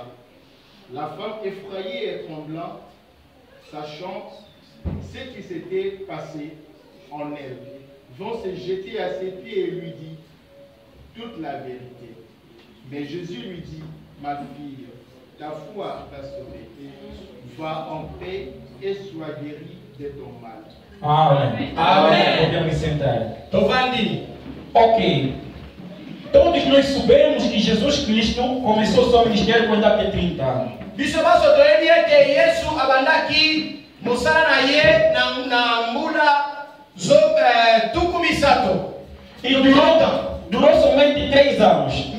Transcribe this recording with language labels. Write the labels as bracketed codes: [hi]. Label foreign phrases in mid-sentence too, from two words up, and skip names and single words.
[fr] La femme effrayée et tremblant, sachant ce qui s'était passé en elle, vont se jeter à ses pieds et lui dit toute la vérité. Mais Jésus lui dit, ma fille, ta foi t'a sauvée. Va en paix et sois guérie de ton mal. [pt] Amém. Amém. Podemos sentar. Ok. Todos nós sabemos que Jesus Cristo começou seu ministério quando tinha 30 anos. E durou somente 3 anos.